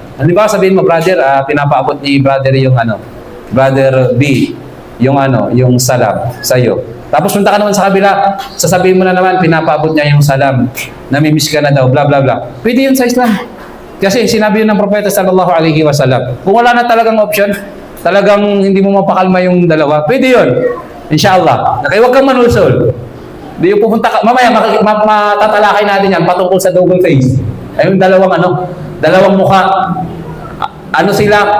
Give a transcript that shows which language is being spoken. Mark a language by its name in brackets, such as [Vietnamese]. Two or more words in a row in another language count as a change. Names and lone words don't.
[Filipino] Di ba sabihin mo, brother, pinapaabot ni brother yung brother B, yung salam sa'yo. Tapos punta ka naman sa kabila, sasabihin mo na naman, pinapaabot niya yung salam, namimiss ka na daw, bla bla bla. Pwede yun sa Islam. Kasi sinabi yun ng Propeta [Arabic] sallallahu alaihi wasallam. [Filipino] Kung wala na talagang option, talagang hindi mo mapakalma yung dalawa, pwede yun. Inshallah. Kaya huwag kang manulsol. Di yung pupunta ka, mamaya matatalakay natin yan patungkol sa [English] double face. [Filipino] Ay yung dalawang mukha. Ano sila?